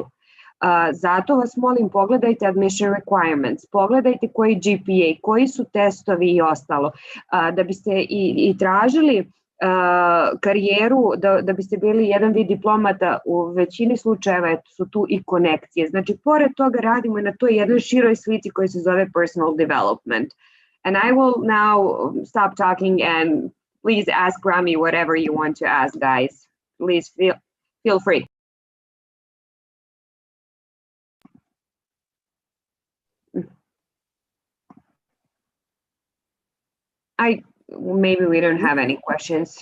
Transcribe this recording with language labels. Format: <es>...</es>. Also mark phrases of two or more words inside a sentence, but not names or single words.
<bs>Zato vas molim, pogledajte</bs> <en>admission requirements,</en> <bs>pogledajte koji GPA, koji su testovi i ostalo, da biste i tražili karijeru, da biste bili jedan vid diplomata, u većini slučajeva su tu i konekcije. Znači, pored toga radimo i na toj jednoj široj slici koja se zove</bs> <en>personal development. And I will now stop talking and please ask Rami whatever you want to ask, guys. Please feel free. Maybe we don't have any questions.</en>